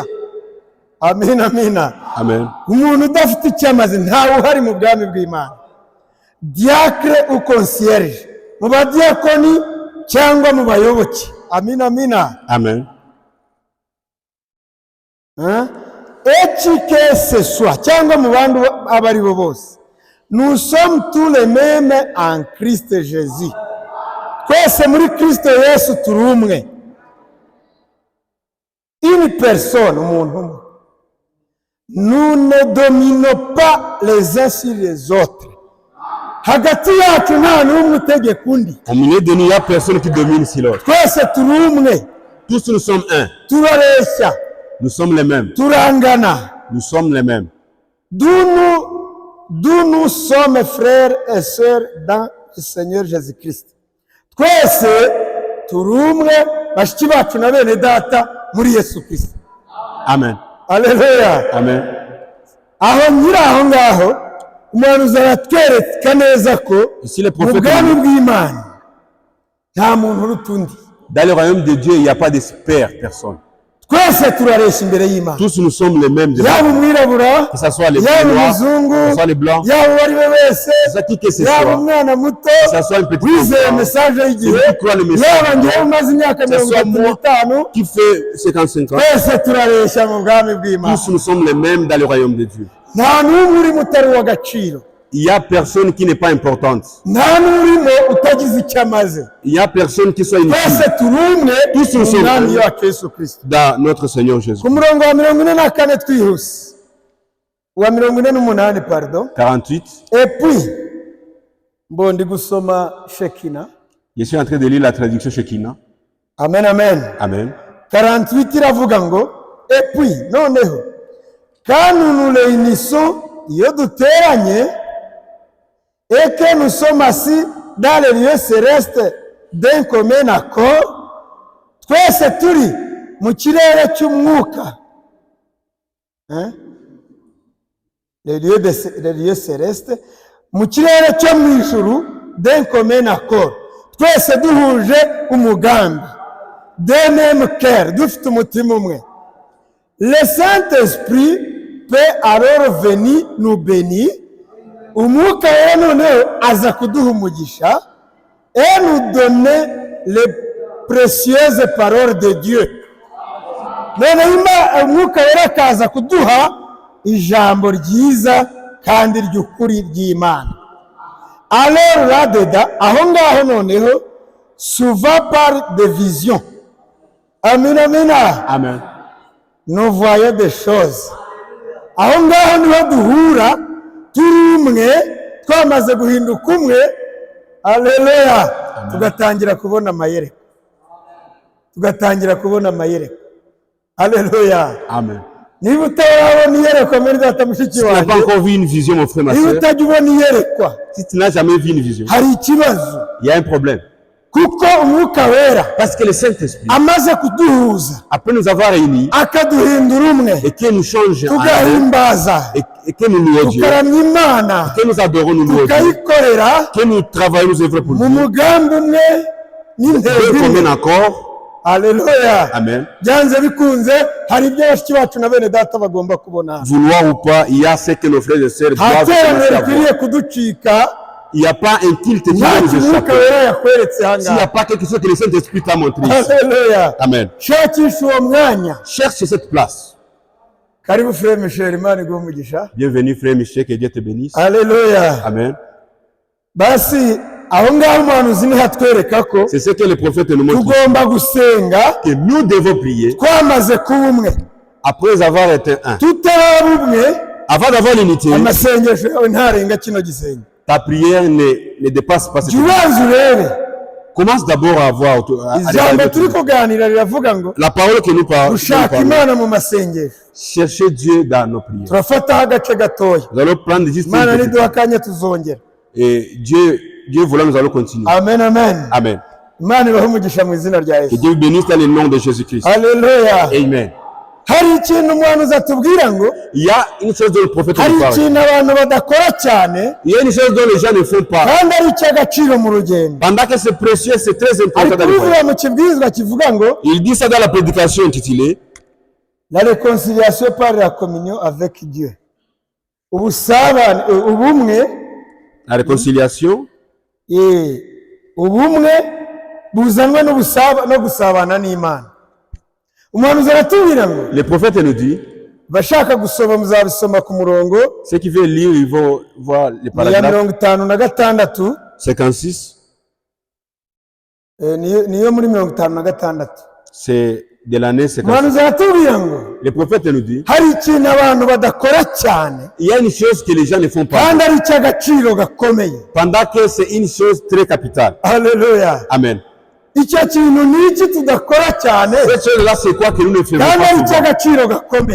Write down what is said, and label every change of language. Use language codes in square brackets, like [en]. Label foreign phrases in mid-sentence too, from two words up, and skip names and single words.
[rw] Amen, amina. Amen. Umuntu udafite icyo amaze ntawe uhari mu bwami bw'Imana. [fr] Diacre ou concierge, [rw] mu badiyakoni cyangwa mu bayoboke. Amina, amina. Amen. [fr] Et qui que ce soit [rw] cyangwa mu bantu abari bo bose, [fr] nous sommes tous les mêmes en Christ Jésus. [rw] Twese muri Kristo Yesu turi umwe. [fr] Une personne, [rw] umuntu umwe. [fr] Nous ne dominons pas les uns sur les autres. [rw] Hagati yacu nta n'umwe utegeka undi. [fr] Au milieu de nous, il n'y a personne qui domine sur l'autre. [rw] Twese turi umwe. [fr] Tous nous sommes un. [rw] Turareshya. [fr] Nous sommes les mêmes. [rw] Turangana. [fr] Nous sommes les mêmes. D'où nous sommes frères et sœurs dans le Seigneur Jésus-Christ. [rw] Twese turi umwe bashiki bacu na bene data muri Yesu Kristo. Amen. Alléluia. Amen. Aho nyiri aho ngaho umuhanuzi aratwereka neza ko [fr] Ici, le [rw] mu [fr] prophète, [rw] bwami bw'Imana nta muntu uruta undi. [fr] dans le royaume de Dieu, il n'y a pas d'expert, personne. [rw] Twese turareshya imbere y'Imana. [fr] Tous nous sommes les mêmes. [rw] Yaba umwirabura, [fr] Que ce soit les [rw] yaba [fr] noirs, [rw] umuzungu, [fr] que ce soit les blancs, [rw] yaba uwo ari we wese, [fr] que ce soit qui que ce [rw] yaba [fr] soit, [rw] umwana muto [fr] que ce soit un petit [rw] wizeye [fr] enfant, [rw] mesaje y'igihe, [fr] celui qui croit le message, [rw] yaba njyewe umaze imyaka [fr] que ce soit [rw] 35, [fr] moi qui fait 55 ans, [rw] twese turareshya mu bwami bw'Imana. [fr] tous nous sommes les mêmes dans le royaume de Dieu. [rw] Nta n'umwe urimo utari uw'agaciro, [fr] Il n'y a personne qui n'est pas importante. [rw] nta n'urimo utagize icyo amaze. [fr] Il n'y a personne qui soit inutile [rw] Twese turi umwe [fr] Tous nous [rw] mu [fr] sommes [rw] mwami [fr] un. [rw] wacu Yesu Kristo. [fr] dans notre Seigneur Jésus. [rw] Ku murongo wa 44 twihuse, wa 48 pardon. 48. [fr] Et puis [rw] mbondi gusoma Shekina. [fr] Je suis en train de lire la traduction Shekinah. [rw] Amen, amen. Amen. 48 iravuga ngo [fr] et puis noneho quand nous nous réunissons [rw] iyo duteranye [fr] et que nous sommes assis dans les lieux célestes d'un commun accord, [rw] twese turi mu kirere cy'umwuka, [fr] les lieux célestes, [rw] mu kirere cyo mu ijuru [fr] d'un commun accord, [rw] twese duhuje umugambi, [fr] d'un même cœur, [rw] dufite umutima umwe. [fr] Le Saint-Esprit peut alors venir nous bénir, [rw] umwuka wera noneho aza kuduha umugisha [fr] et nous donner les précieuses paroles de Dieu. [rw] Noneho umwuka wera akaza kuduha ijambo ryiza kandi ry'ukuri ry'Imana. [fr] Alors là-dedans, [rw] aho ngaho noneho, [fr] souvent par des visions. [rw] Amen, amen. Amen. [fr] Nous voyons des choses. [rw] Aho ngaho niho duhura turi umwe twamaze guhinduka umwe. Alleluia. Tugatangira kubona amayereko. Tugatangira kubona amayereko. Alleluia. Amen. Niba utarabona iyerekwa muri data mushiki [fr] Si tu n'as pas [rw] wanjye, [fr] encore vu une vision, mon frère, ma [rw] niba [fr] soeur, [rw] utajya ubona iyerekwa, [fr] si tu n'as jamais vu une vision, [rw] hari ikibazo. [fr] il y a un problème. [rw] Kuko umwuka wera [fr] Parce que le Saint-Esprit, [rw] amaze kuduhuza [fr] après nous avoir réunis [rw] akaduhindura umwe, [fr] et qu'il nous change en un, [rw] tugahimbaza, [fr] et que nous louons Dieu, [rw] tukaramya Imana, [fr] que nous adorons, nous louons Dieu, [rw] tukayikorera [fr] que nous travaillons, nous œuvrons pour [rw] mu [fr] Dieu, [rw] mugambi umwe n'intego [fr] Dieu [rw] imwe. [fr] commun accord. [rw] Alleluia. Amen. Byanze bikunze hari ibyo bashiki bacu na bene data bagomba kubona. [fr] Vouloir ou pas, il y a ce que nos frères et sœurs [rw] Nta [fr] doivent [rw] teraniro [fr] commencer à voir. [rw] rikwiriye kuducika, [fr] Il n'y a pas un tilt qui [rw] nta [fr] va nous [rw] kimwuka [fr] échapper. [rw] wera yakweretse aha [fr] S'il n'y a [rw] ngaha. [fr] pas quelque chose que le Saint-Esprit t'a montré ici. [rw] Alleluia. Amen. Shakisha uwo mwanya. [fr] Cherche cette place. [rw] Karibu frère Michel, Imana iguhe umugisha. [fr] Bienvenue, frère Michel, que Dieu te bénisse. [rw] Alleluia. Amen. Basi aho ngaho umuhanuzi niho atwereka ko [fr] C'est ce que le prophète nous montre. [rw] tugomba gusenga [fr] Que nous devons prier [rw] twamaze kuba umwe. [fr] après avoir été un. [rw] Tutaraba umwe, [fr] Avant d'avoir l'unité, [rw] amasengesho yawe ntarenga kino gisenge. [fr] ta prière ne dépasse pas cette [rw] Jya ubanza urebe. [fr] Commence d'abord à voir. [rw] Ijambo turi kuganira riravuga ngo [fr] La parole que nous parlons. [rw] gushaka Imana mu masengesho. [fr] Chercher Dieu dans nos prières. [rw] Turafataho agace gatoya. [fr] Nous allons prendre juste une [rw] Imana [fr] petite. [rw] niduha akanya tuzongera. [fr] Et Dieu voulant, nous allons continuer. [rw] Amen, amen. Amen. Imana ibahe umugisha mu izina rya [fr] Que [rw] Yesu. [fr] Dieu bénisse dans le nom de Jésus-Christ. [rw] Alleluia. Amen. hari ikintu umuhanuzi atubwira ngo [fr] Il y a une chose dont le prophète [rw] hari [fr] nous parle. [rw] ikintu abantu badakora cyane [fr] Il y a une chose dont les gens ne font pas. [rw] kandi ari icy'agaciro mu rugendo. [fr] Pendant que c'est précieux, c'est très [rw] ari [fr] important dans le [rw] kubivuga [fr] voyage. [rw] mu kibwirizwa kivuga ngo [fr] Il dit ça dans la prédication intitulée la réconciliation par la communion avec Dieu. [rw] Ubusabane, ubumwe, [fr] la réconciliation, [rw] ubumwe buzanwa no gusabana n'Imana. Umuhanuzi aratubwira ngo [fr] le prophète nous dit, [rw] bashaka gusoma muzabisoma ku murongo [fr] ceux qui veulent lire, ils vont voir les [rw] ya [fr] paragraphes [rw] 56 [fr] 56. [rw] niyo muri 56. [fr] C'est de l'année 56. [rw] Umuhanuzi aratubwira ngo [fr] Le prophète nous dit, [rw] hari ikintu abantu badakora cyane [fr] il y a une chose que les gens ne font pas. [rw] kandi ari icy'agaciro gakomeye. [fr] Pendant que c'est une chose très capitale. [rw] Haleluya. Amen. Icyo kintu ni iki tudakora cyane [fr] Cette chose-là, c'est quoi que nous ne faisons [rw] kandi ari [fr] pas souvent. [rw] icy'agaciro gakomeye.